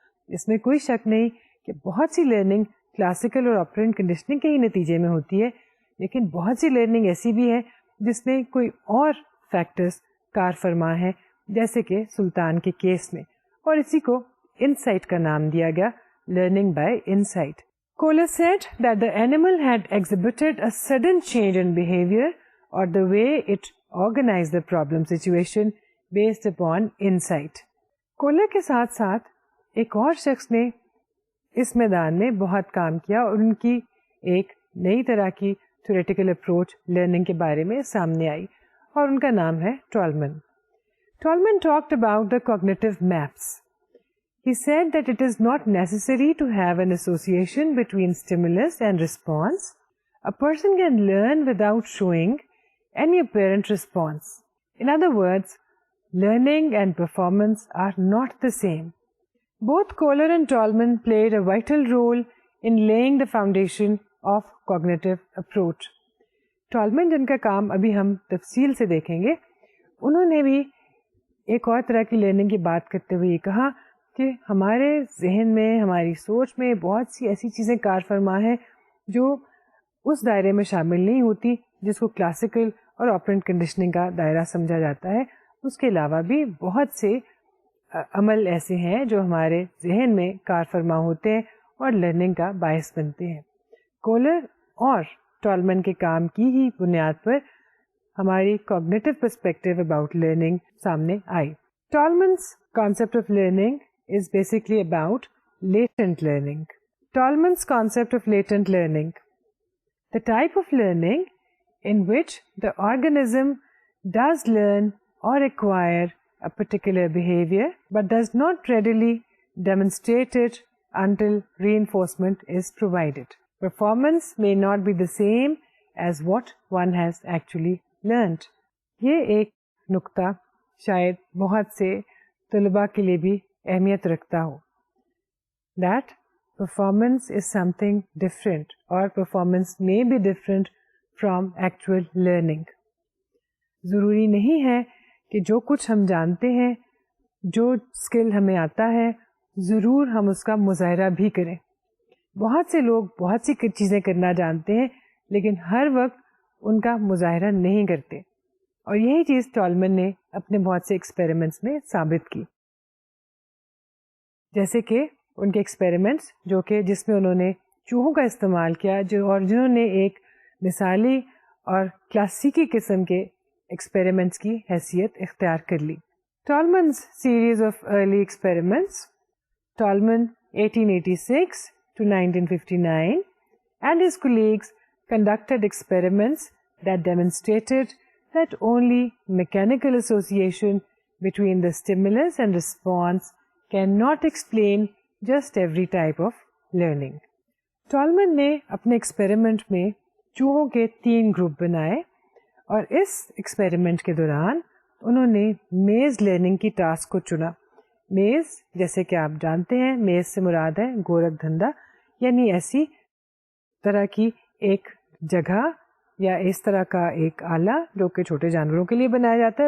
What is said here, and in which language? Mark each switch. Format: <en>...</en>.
<ur>اس میں کوئی شک نہیں کہ بہت سی لرننگ کلاسیکل اور آپرینٹ کنڈیشننگ کے ہی نتیجے میں ہوتی ہے, لیکن بہت سی لرننگ ایسی بھی ہے جس میں کوئی اور فیکٹرز کار فرما ہے, جیسے کہ سلطان کے کیس میں, اور اسی کو انسائٹ کا نام دیا گیا, learning by insight.</ur> <en>Kohler said that the animal had exhibited a sudden change in behavior or the way it organized the problem situation based upon insight.</en> <ur>Kohler کے ساتھ ساتھ ایک اور شخص نے اس میدان میں بہت کام کیا اور ان کی ایک نئی طرح کی تھیوریٹیکل اپروچ لرننگ کے بارے میں سامنے آئی اور ان کا نام ہے ٹالمن.</ur> <en>Tolman talked about the cognitive maps. He said that it is not necessary to have an association between stimulus and response. A person can learn without showing any apparent response. In other words, learning and performance are not the same. Both Kohler and Tolman played a vital role in laying the foundation of cognitive approach.</en> <ur>Tolman جن کا کام ابھی ہم تفصیل سے دیکھیں گے, انہوں نے بھی ایک اور طرح کی لرننگ کی بات کرتے ہوئے یہ کہا کہ ہمارے ذہن میں, ہماری سوچ میں بہت سی ایسی چیزیں کار فرما ہیں جو اس دائرے میں شامل نہیں ہوتی جس کو کلاسیکل اور آپرینٹ کنڈیشننگ کا دائرہ سمجھا جاتا ہے. اس کے علاوہ بھی بہت سے عمل ایسے ہیں جو ہمارے ذہن میں کار فرما ہوتے ہیں اور لرننگ کا باعث بنتے ہیں. کولر اور ٹالمن کے کام کی ہی بنیاد پر ہماری کوگنیٹو پرسپیکٹو اباؤٹ لرننگ سامنے آئی.</ur> <en>Tolman's concept of learning is basically about latent learning. Tolman's concept of latent learning, the type of learning in which the organism does learn or acquire a particular behavior but does not readily demonstrate it until reinforcement is provided. Performance may not be the same as what one has actually learned.</en> <ur>یہ ایک نقطہ شاید بہت سے طلباء کے لیے بھی اہمیت رکھتا ہو.</ur> <en>That performance is something different or performance may be different from actual learning.</en> <ur>ضروری نہیں ہے کہ جو کچھ ہم جانتے ہیں, جو اسکل ہمیں آتا ہے, ضرور ہم اس کا مظاہرہ بھی کریں. بہت سے لوگ بہت سی چیزیں کرنا جانتے ہیں لیکن ہر وقت ان کا مظاہرہ نہیں کرتے, اور یہی چیز ٹالمن نے اپنے بہت سے ایکسپیریمنٹس میں ثابت کی. جیسے کہ ان کے ایکسپیریمنٹس جو کہ جس میں انہوں نے چوہوں کا استعمال کیا اور جنہوں نے ایک مثالی اور کلاسیکی قسم کے ایکسپیریمنٹس کی حیثیت اختیار کر لی.</ur> <en>Tolman's series of early experiments, Tolman 1886 to 1959, and his colleagues conducted experiments that demonstrated that only mechanical association between the stimulus and response cannot explain just every type of learning.</en> <ur>ٹالمن نے اپنے ایکسپیریمنٹ میں چوہوں کے 3 گروپ بنائے اور اس experiment کے دوران انہوں نے میز لرننگ کی ٹاسک کو چنا. میز جیسے کہ آپ جانتے ہیں, میز سے مراد ہے گورکھ دھندا, یعنی ایسی طرح کی ایک جگہ یا اس طرح کا ایک آلہ جو کہ چھوٹے جانوروں کے لیے بنایا جاتا ہے.</ur>